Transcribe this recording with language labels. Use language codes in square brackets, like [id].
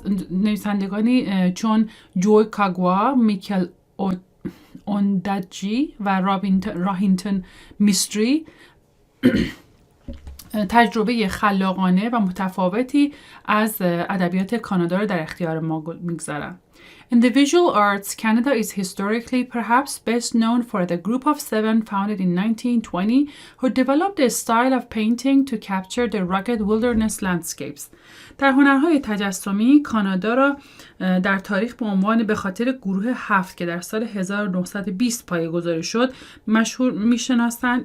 [fa] نویسندگانی چون جوی کاگوا، میکل اونداجی و راهینتون میستری تجربه خلاقانه و متفاوتی از ادبیات کانادا را در اختیار ما میگذارند. [en] In the visual arts, Canada is historically perhaps best known for the group of 7 founded in 1920 who developed a style of painting to capture the rugged wilderness landscapes. [fa] در هنرهای تجسمی کانادا را در تاریخ به خاطر گروه 7 که در سال 1920 پایه‌گذاری شد مشهور می‌شناسند.